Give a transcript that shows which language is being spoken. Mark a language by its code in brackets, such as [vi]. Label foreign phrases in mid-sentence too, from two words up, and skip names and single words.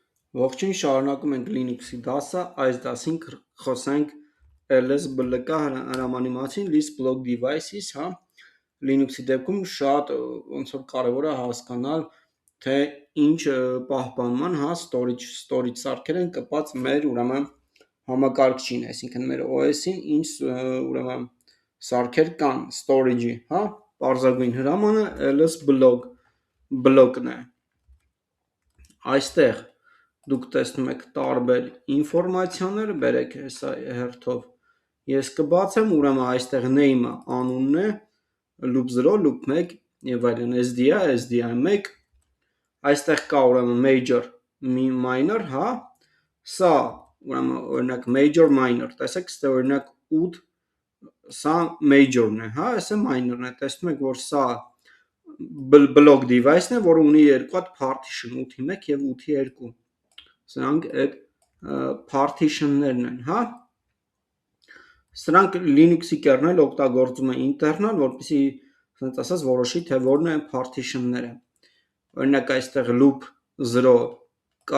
[hy] Ողջույն, շարունակում ենք Linux-ի դասը, այս դասին խոսենք LS-BLK հրամանի մասին, [en] list block devices, [hy] հա, Linux-ի դեպքում շատ ոնց որ կարևոր է հասկանալ, թե ինչ պահպանման, հա, storage սարքեր են կպած մեր ուրեմն համակարգչին, այսինքն մեր OS-ին, ինչ ուրեմն սարքեր կան storage-ի, հա, պարզագույն հրամանը LS-BLK-ն է։ Այստեղ դուք տեսնում եք տարբեր ինֆորմացիաներ, բերեք հեսա հերթով ես կբացեմ, ուրեմն այստեղ name-ը անունն է, loop 0, loop 1 եւ այլն, SDI1, այստեղ կա ուրեմն [en] major, minor, [hy] հա, սա ուրեմն օրինակ [en] major minor, [hy] տեսեք, ստե օրինակ 8, սա major-ն է, հա, այսը minor-ն է, տեսնում եք, որ սա [en] block device-ն [hy] է, որը ունի երկու հատ partition, 8-ի 1 եւ 8-ի 2, սրանք այդ partition-ներն են, հա, սրանք Linux-ի կերնել օգտագործում է internal, որպեսզի, ասենց ասած, որոշի, թե որն է partition-ները, օրինակ այստեղ loop 0 կա,